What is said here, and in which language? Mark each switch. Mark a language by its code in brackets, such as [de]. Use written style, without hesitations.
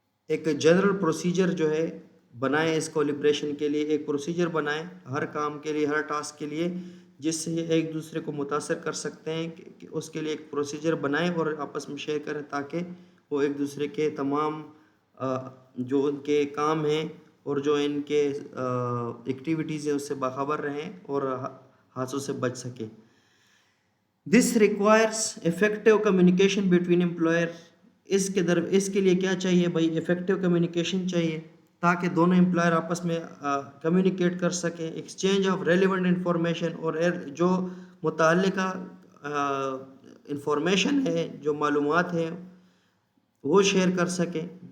[ur] ایک general procedure جو ہے بنائیں اس کولیبریشن کے لیے، ایک پروسیجر بنائیں ہر کام کے لیے، ہر ٹاسک کے لیے، جس سے ایک دوسرے کو متاثر کر سکتے ہیں کہ اس کے لیے ایک پروسیجر بنائیں اور آپس میں شیئر کریں تاکہ وہ ایک دوسرے کے تمام جو ان کے کام ہیں اور جو ان کے ایکٹیویٹیز ہیں اس سے باخبر رہیں اور حادثوں سے بچ سکیں. [en] This requires effective communication between employer. [ur] اس کے لیے کیا چاہیے بھائی؟ ایفیکٹو کمیونیکیشن چاہیے تاکہ دونوں امپلائر آپس میں کمیونیکیٹ کر سکیں. ایکسچینج آف ریلیونٹ انفارمیشن، اور جو متعلقہ انفارمیشن ہے، جو معلومات ہیں وہ شیئر کر سکیں.